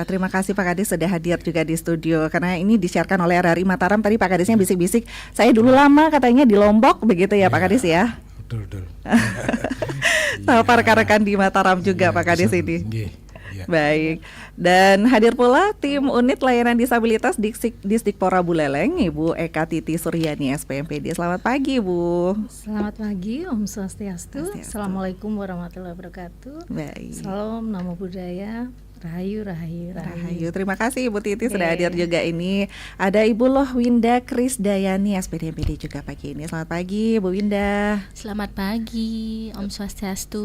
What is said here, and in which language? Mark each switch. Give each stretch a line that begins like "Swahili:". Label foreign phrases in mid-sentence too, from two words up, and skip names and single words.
Indonesian: Terima kasih Pak Kadis sudah hadir juga di studio, karena ini disiarkan oleh RRI Mataram. Tadi Pak Kadisnya bisik-bisik, saya dulu lama katanya di Lombok begitu ya, Pak Kadis ya. Betul. Sama rekan-rekan di Mataram juga, Pak Kadis ini. Ya. Baik. Dan hadir pula tim Unit Layanan Disabilitas Distikpora Buleleng, Ibu Eka Titi Suryani, SPMPD. Selamat pagi, Bu. Selamat pagi,
Sanskrit: Om Swastiastu.
Arabic: السلام عليكم ورحمة الله وبركاته.
Indonesian: Baik. Salam,
Pali: namo buddhaya.
Indonesian: Rahayu. Terima kasih Ibu Titi sudah hadir juga ini. Ada Ibu Lohwinda Krisdayani, SPD MPD juga pagi ini. Selamat pagi, Bu Winda. Selamat pagi,
Sanskrit: Om Swastiastu.